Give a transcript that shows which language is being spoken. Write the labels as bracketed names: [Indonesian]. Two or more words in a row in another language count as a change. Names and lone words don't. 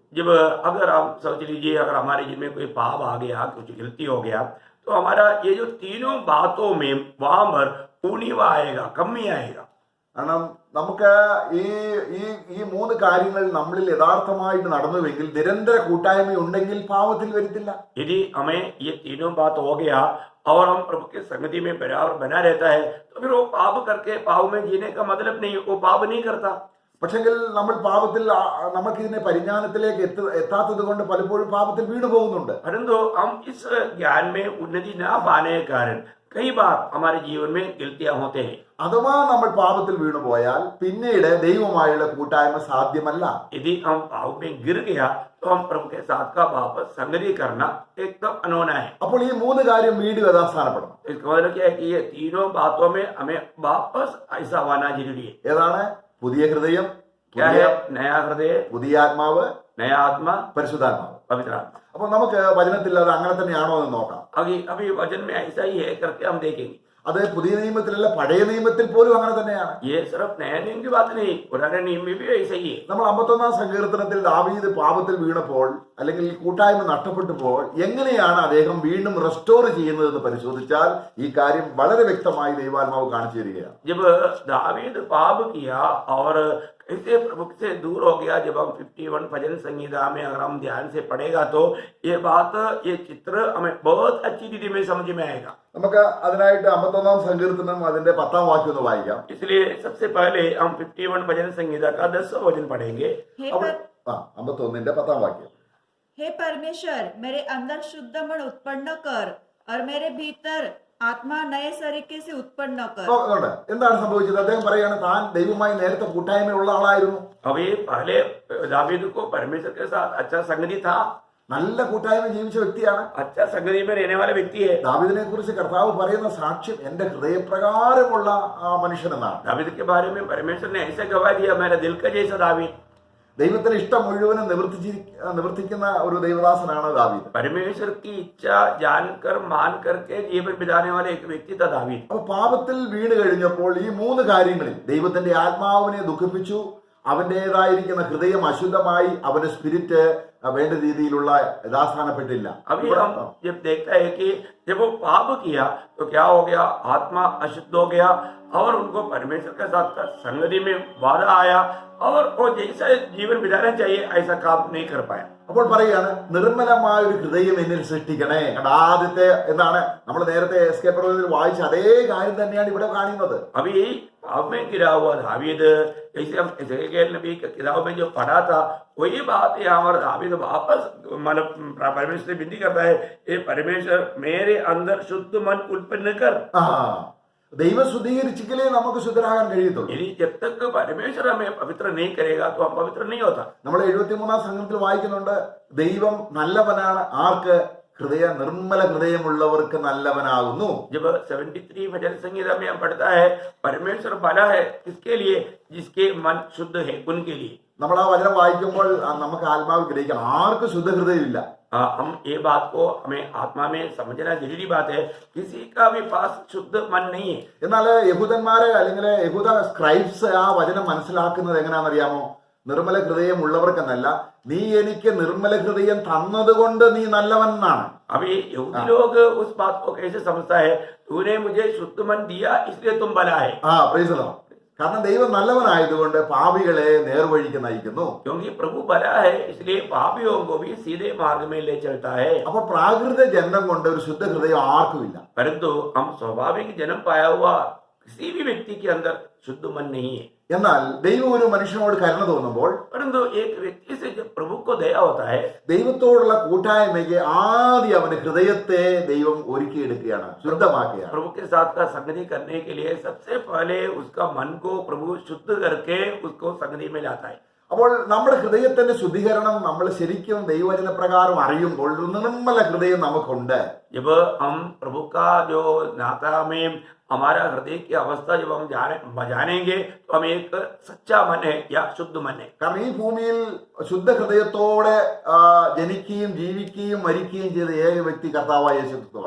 [Hindi] जब अगर हम सोच लीजिए, अगर हमारे जीवन में कोई पाप आ गया, कुछ गलती हो गया, तो हमारा ये जो तीनों बातों में वहां पर ऊणीवा आएगा, कमी आएगा। [Malayalam] കാരണം നമുക്ക് ഈ മൂന്ന് കാര്യങ്ങൾ നമ്മളിൽ യഥാർത്ഥമായിട്ട് നടന്നുവെങ്കിൽ നിരന്തര കൂട്ടായ്മ ഉണ്ടെങ്കിൽ പാപത്തിൽ വരുത്തില്ല. [Hindi] यदि हमें ये तीनों बात हो गया और हम प्रभु के संगति में बराबर बना रहता है, तो फिर वो पाप करके पाप में जीने का मतलब नहीं, वो पाप नहीं करता। [Malayalam] പക്ഷെങ്കിൽ നമ്മൾ പാപത്തിൽ നമുക്കിതിന്റെ പരിജ്ഞാനത്തിലേക്ക് എത്താത്തത് കൊണ്ട് പലപ്പോഴും പാപത്തിൽ വീണു പോകുന്നുണ്ട്. [Hindi] परंतु हम इस ज्ञान में उन्नति न पाने के कारण कई बार हमारे जीवन में गलतियां होते हैं। [Malayalam] അഥവാ നമ്മൾ പാപത്തിൽ വീണുപോയാൽ പിന്നീട് ദൈവമായുള്ള കൂട്ടായ്മ സാധ്യമല്ല. [Hindi] यदि हम पाप में गिर गया तो हम प्रभु के साथ का वापस संगति करना एकदम अनहोना है। [Malayalam] അപ്പോൾ ഈ മൂന്ന് കാര്യം വീണ്ടും യഥാസ്ഥാനപ്പെടണം. [Hindi] इसका मतलब क्या है कि ये तीनों बातों में हमें वापस ऐसा होना जरूरी है। [Malayalam] ഏതാണ്? പുതിയ ഹൃദയം, [Hindi] क्या है? नया हृदय, [Malayalam] പുതിയ ആത്മാവ്, [Hindi] नया आत्मा, [Malayalam] പരിശുദ്ധാത്മാവ്. [Hindi] पवित्र आत्मा। [Malayalam] അപ്പൊ നമുക്ക് വചനത്തിൽ അത് അങ്ങനെ തന്നെയാണോ എന്ന് നോക്കാം. [Hindi] अभी वचन में ऐसा ही है करके हम देखेंगे। [Malayalam] അത് പുതിയ നിയമത്തിലല്ല, പഴയ നിയമത്തിൽ പോലും അങ്ങനെ തന്നെയാണ്. [Hindi] ये सिर्फ नया नियम की बात नहीं, पुराने नियम में भी ऐसा ही है। [Malayalam] നമ്മൾ 51-ാം സങ്കീർത്തനത്തിൽ ദാവീദ് പാപത്തിൽ വീണപ്പോൾ അല്ലെങ്കിൽ കൂട്ടായ്മ നഷ്ടപ്പെട്ടപ്പോൾ എങ്ങനെയാണ് അദ്ദേഹം വീണ്ടും റെസ്റ്റോർ ചെയ്യുന്നതെന്ന് പരിശോധിച്ചാൽ ഈ കാര്യം വളരെ വ്യക്തമായി ദൈവാത്മാവ് കാണിച്ചു തരികയാണ്. [Hindi] जब दावीद पाप किया और कैसे प्रभु से दूर हो गया, जब हम 51 भजन संहिता में अगर हम ध्यान से पढ़ेगा तो ये बात, ये चित्र हमें बहुत अच्छी रीति में समझ में आएगा। [Malayalam] നമുക്ക് അതിനായിട്ട് 51-ാം സങ്കീർത്തനം അതിന്റെ 10-ാം വാക്യം ഒന്ന് വായിക്കാം. [Hindi] इसलिए सबसे पहले हम 51 भजन संहिता का 10वां वचन पढ़ेंगे। हे [Malayalam] അപ്പോൾ [Hindi] पर- [Malayalam] 51-ന്റെ 10-ാം വാക്യം. [Hindi] हे परमेश्वर, मेरे अंदर शुद्ध मन उत्पन्न कर और मेरे भीतर आत्मा नए तरीके से उत्पन्न कर। [Malayalam] നോക്കുന്നുണ്ട് എന്താണ് സംഭവിച്ചത്? അദ്ദേഹം പറയാണ് താൻ ദൈവവുമായി നേരത്തെ കൂട്ടായ്മയുള്ള ആളായിരുന്നു. [Hindi] अभी पहले दावीद को परमेश्वर के साथ अच्छा संगति था, [Malayalam] നല്ല കൂട്ടായ്മ ജീവിച്ച വ്യക്തിയാണ്. [Hindi] अच्छा संगति में रहने वाला व्यक्ति है। [Malayalam] ദാവീദിനെ കുറിച്ച് കർത്താവ് പറയുന്ന സാക്ഷ്യം എന്റെ ഹൃദയപ്രകാരമുള്ള ആ മനുഷ്യൻ എന്നാണ്. [Hindi] दावीद के बारे में परमेश्वर ने ऐसे गवाह दिया, मेरा दिल का जैसा दावीद। [Malayalam] ദൈവത്തിന് ഇഷ്ടം മുഴുവനും നിവർത്തിക്കുന്ന ഒരു ദൈവദാസനാണ് ദാവീദ്. [Hindi] परमेश्वर की इच्छा जानकर मान करके जीवन बिताने वाले एक व्यक्ति था दावीद। [Malayalam] അപ്പൊ പാപത്തിൽ വീണ് കഴിഞ്ഞപ്പോൾ ഈ മൂന്ന് കാര്യങ്ങളിൽ ദൈവത്തിന്റെ ആത്മാവിനെ ദുഃഖിപ്പിച്ചു, അവന്റേതായിരിക്കുന്ന ഹൃദയം അശുദ്ധമായി, അവന്റെ സ്പിരിറ്റ് വേണ്ട രീതിയിലുള്ള യഥാസ്ഥാനപ്പെട്ടില്ല. [Hindi] अभी हम जब देखता है कि जब वो पाप किया तो क्या हो गया, आत्मा अशुद्ध हो गया और उनको परमेश्वर के साथ संगति में बाधा आया और वो जैसा जीवन बिताना चाहिए ऐसा काम नहीं कर पाया। [Malayalam] അപ്പോൾ പറയാണ് നിർമ്മലമായ ഒരു ഹൃദയം എന്നിൽ സൃഷ്ടിക്കണേ. ആദ്യത്തെ എന്താണ്? നമ്മൾ നേരത്തെ എസ്കേ പർവ്വതത്തിൽ വായിച്ച അതേ കാര്യം തന്നെയാണ് ഇവിടെ കാണുന്നത്. [Hindi] अभी पाप में गिरा हुआ दावीद, जैसे हम एजेकिएल नबी की किताब में जो पढ़ा था वही बात यहाँ पर दावीद वापस मतलब परमेश्वर से विनती करता है, ये परमेश्वर मेरे अंदर शुद्ध मन उत्पन्न कर। [Malayalam] ദൈവം ശുദ്ധീകരിച്ചില്ലേ നമുക്ക് ശുദ്ധരാകാൻ കഴിയത്തുള്ളൂ. [Hindi] यदि जब तक परमेश्वर हमें पवित्र नहीं करेगा तो हम पवित्र नहीं होता। [Malayalam] നമ്മൾ 73 സംഘത്തിൽ വായിക്കുന്നുണ്ട്, ദൈവം നല്ലവനാണ് ആർക്ക്? നിർമ്മല ഹൃദയമുള്ളവർക്ക് നല്ലവനാകുന്നു. [Hindi] जब 73 भजन संगीता में हम पढ़ता है, परमेश्वर भला है किसके लिए? जिसके मन शुद्ध है उनके लिए। [Malayalam] നമ്മൾ ആ വചനം വായിക്കുമ്പോൾ നമുക്ക് ആത്മാവിൽ ഗ്രഹിക്കണം, ആർക്ക് ശുദ്ധ ഹൃദയമില്ല. [Hindi] हम ये बात को हमें आत्मा में समझना जरूरी बात है, किसी का भी पास शुद्ध मन नहीं है। [Malayalam] എന്നാൽ യഹൂദന്മാരെ അല്ലെങ്കിൽ യഹൂദ സ്ക്രൈബ്സ് ആ വചനം മനസ്സിലാക്കുന്നത് എങ്ങനെയാണെന്നറിയാമോ? നിർമ്മല ഹൃദയം ഉള്ളവർക്കെന്നല്ല, നീ എനിക്ക് നിർമ്മല ഹൃദയം തന്നതുകൊണ്ട് നീ നല്ലവൻ എന്നാണ്. [Hindi] अभी यहूदी लोग उस बात को कैसे समझता है, तूने मुझे शुद्ध मन दिया इसलिए तुम भला है। [English] Praise the Lord. [Malayalam] കാരണം ദൈവം നല്ലവനായതുകൊണ്ട് പാപികളെ നേർവഴിക്ക് നയിക്കുന്നു. [Hindi] क्योंकि प्रभु भला है इसलिए पापियों को भी सीधे मार्ग में ले चलता है। [Malayalam] അപ്പൊ പ്രാകൃത ജന്മം കൊണ്ട് ഒരു ശുദ്ധ ഹൃദയം ആർക്കുമില്ല. [Hindi] परंतु हम स्वाभाविक जन्म पाया हुआ किसी भी व्यक्ति के अंदर शुद्ध मन नहीं है। [Malayalam] എന്നാൽ ദൈവം ഒരു മനുഷ്യനോട് കരുണ തോന്നുമ്പോൾ, [Hindi] परंतु एक व्यक्ति से जब प्रभु को दया होता है, [Malayalam] ദൈവത്തോടുള്ള കൂട്ടായ്മയ്ക്ക് ആദ്യം അവന്റെ ഹൃദയത്തെ ദൈവം ഒരുക്കിയെടുക്കുകയാണ്, ശുദ്ധമാക്കുകയാണ്. [Hindi] प्रभु के साथ का संगति करने के लिए सबसे पहले उसका मन को प्रभु शुद्ध करके उसको संगति में लाता है। [Malayalam] അപ്പോൾ നമ്മുടെ ഹൃദയത്തിന്റെ ശുദ്ധീകരണം നമ്മൾ ശരിക്കും ദൈവവചന പ്രകാരം അറിയുമ്പോൾ ഒരു നിർമ്മല ഹൃദയം നമുക്കുണ്ട്. [Hindi] जब हम प्रभु का जो नाता में हमारा हृदय की अवस्था जब हम जानेंगे तो हम एक सच्चा मन है या शुद्ध मन है। [Malayalam] കാരണം ഈ ഭൂമിയിൽ ശുദ്ധ ഹൃദയത്തോടെ ജനിക്കുകയും ജീവിക്കുകയും മരിക്കുകയും ചെയ്ത ഏക വ്യക്തി കർത്താവായ യേശുക്രിസ്തുവാണ്.